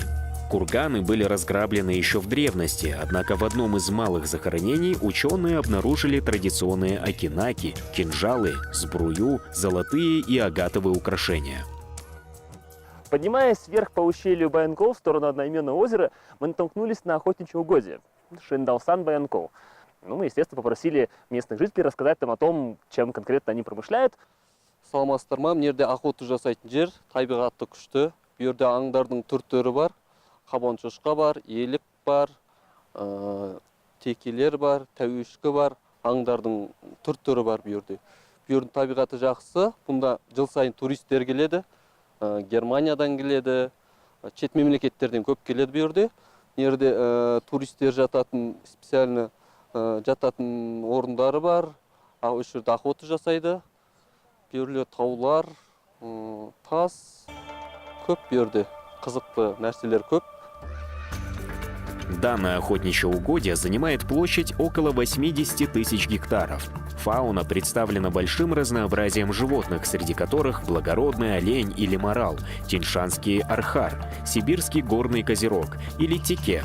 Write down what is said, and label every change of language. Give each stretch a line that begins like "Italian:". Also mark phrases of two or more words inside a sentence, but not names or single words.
Russian: Курганы были разграблены еще в древности, однако в одном из малых захоронений ученые обнаружили традиционные акинаки, кинжалы, сбрую, золотые и агатовые украшения. Поднимаясь вверх по ущелью Баянкол в сторону одноименного озера, мы натолкнулись на охотничье угодье Шиндалсан Баянкол. Мы, естественно, попросили местных жителей рассказать нам о том, чем конкретно они промышляют.
Kazakh: Саламатсыздар ма? Мына жерде охота жасайтын жер, табиғаты күшті. Бұл жерде аңдардың түр-түрі бар. Қабан шошқа бар, елік бар, текелер бар, тәуешкі бар, аңдардың түр-түрі бар бұл жерде. Бұл жердің табиғаты жақсы. Бұнда жыл сайын туристер келеді. Германиядан келеді, шет мемлекеттерден көп келеді бұл жерде. Бұл жерде туристер жататын, специально жататын орындары бар. Ол жерде охота жасайды. Бұл жерде таулар, тас көп бұл жерде. Қызықты нәрселер көп.
Russian: Данное охотничье угодье занимает площадь около 80 тысяч гектаров. Фауна представлена большим разнообразием животных, среди которых благородный олень или морал, тяньшанский архар, сибирский горный козерог или теке.